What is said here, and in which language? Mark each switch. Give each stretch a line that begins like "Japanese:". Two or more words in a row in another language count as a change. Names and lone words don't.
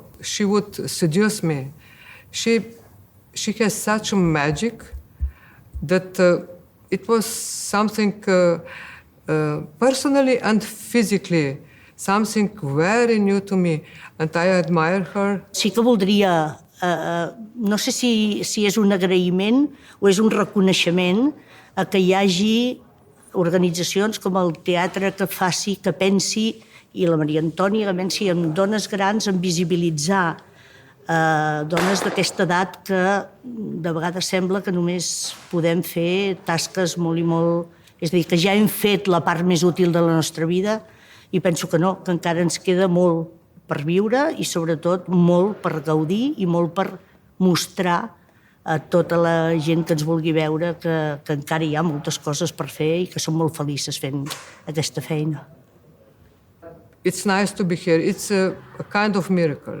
English: She would seduce me. She has such a magic that it was something personally and physically, something very new to me, and I admire her.
Catalan: Sí que voldria, no sé si és un agraïment o és un reconeixement a que hi hagi organitzacions com el teatre que faci, que pensi, i la Maria Antònia que pensi en dones grans, en visibilitzar dones d'aquesta edat que de vegades sembla que només podem fer tasques molt i molt... És a dir, que ja hem fet la part més útil de la nostra vida i penso que no, que encara ens queda molt per viure i sobretot molt per gaudir i molt per mostrar a tota la gent que ens vulgui veure que encara hi ha moltes coses per fer i que som molt felices fent aquesta feina.
English: It's nice to be here. It's a kind of miracle.